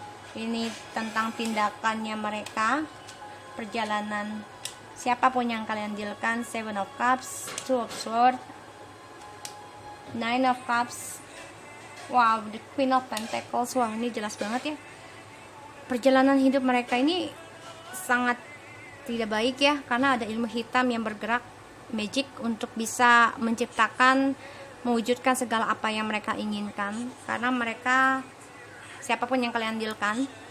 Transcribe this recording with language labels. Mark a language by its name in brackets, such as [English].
[Indonesian] Ini tentang tindakannya mereka, perjalanan siapapun yang kalian dealkan. [English] 7 of Cups, 2 of Swords, 9 of Cups. Wow, the Queen of Pentacles. [Indonesian] Wah, ini jelas banget ya. Perjalanan hidup mereka ini sangat tidak baik ya, karena ada ilmu hitam yang bergerak, magic, untuk bisa menciptakan, mewujudkan segala apa yang mereka inginkan. Karena mereka, siapapun yang kalian dealkan,